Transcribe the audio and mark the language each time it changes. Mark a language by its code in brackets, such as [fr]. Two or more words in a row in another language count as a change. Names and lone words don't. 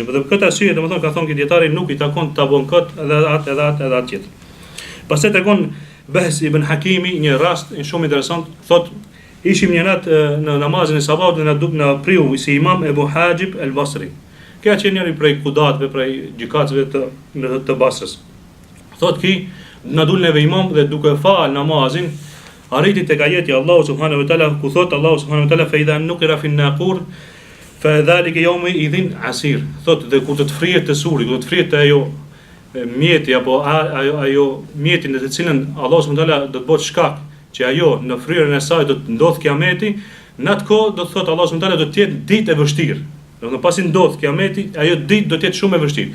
[sq] Për këtë arsye domethënë ka thonë që dietari nuk i takon ta bën këtë edhe atë tjetër. Pastaj tregon Bahs ibn Hakimi një rast shumë interesant, thotë ishim një natë në namazin e sabahut dhe na priu si imam Ebu Hajib el Basri. Kjo që njëri prej kudatëve, prej gjykatësve të Basrës. Thot ki, na dul neve imam dhe duke fal namazin, arriti tek ajeti [ar] الله سبحانه وتعالى [sq] ku thot [ar] الله سبحانه وتعالى فإذا نقر في الناقور فذلك يومئذ عسير. [sq] Thot dhe kur të frihet të suri, kur të frihet ajo mjeti apo ajo mjetin në të cilën [ar] الله سبحانه وتعالى [sq] do të bëjë shkak që ajo në fryrën e saj do të ndodh kiameti, në atë kohë do të thotë [ar] الله سبحانه وتعالى [sq] do të jetë ditë e vështirë. Domethënë pasi ndodh kiameti, ajo ditë do të jetë shumë e vështirë.